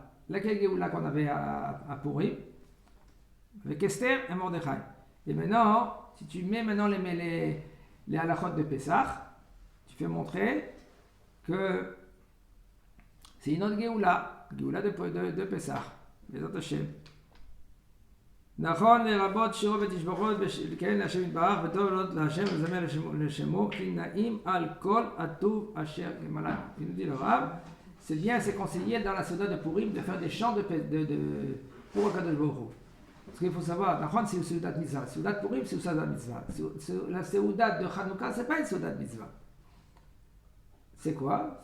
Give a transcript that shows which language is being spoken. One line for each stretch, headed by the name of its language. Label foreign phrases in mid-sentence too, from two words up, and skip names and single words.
French: Laquelle Géoula qu'on avait à Purim avec Esther et Mordechai. Et maintenant, si tu mets maintenant les halachot de Pesach, tu fais montrer que c'est une autre Géoula de Pesach.
Hebrew: בעזרת השם. נכון לרבות שירו ותשבחות וכן להשם יתברך וטוב להודות להשם ולזמר לשמו כי נעים על כל הטוב אשר למעלה.
French: Il nous dit le Rav, c'est bien, c'est conseillé dans la Seuda de Purim de faire des chants pour
Hebrew: הקדוש ברוך הוא.
French: Parce qu'il faut savoir, נכון c'est une Seuda de Mitzvah. Seuda de Purim c'est une Seuda de Mitzvah. La Seuda de Chanukah c'est pas une Seuda de Mitzvah. C'est quoi?